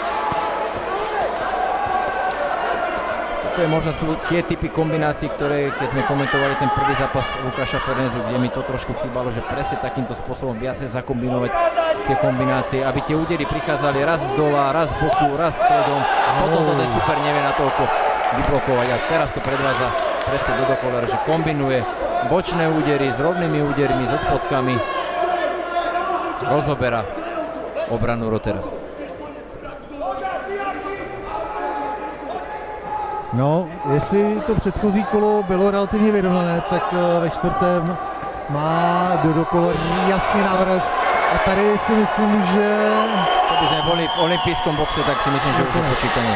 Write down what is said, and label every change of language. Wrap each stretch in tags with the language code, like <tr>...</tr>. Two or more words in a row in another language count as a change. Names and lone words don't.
<sk>To je možno sú tie typy kombinácií, ktoré, keď sme komentovali ten prvý zápas Lukáša Ferenczu, kde mi to trošku chýbalo, že presne takýmto spôsobom viacej zakombinovať tie kombinácie, aby tie údery prichádzali raz z dola, raz z boku, raz stredom a potom to ten super nevie natoľko vyblokovať. A teraz to predvádza presne Dodo Koller, že kombinuje bočné údery s rovnými údermi, so spotkami, rozoberá obranu Rottera.</sk> <cs>No, jestli to předchozí kolo bylo relativně vyrovnané, tak ve čtvrtém má Dodo Koller jasně navrh. A tady si myslím, že... Kdyby jsme byli v olympijskom boxe, tak si myslím, že už je počítané.</cs>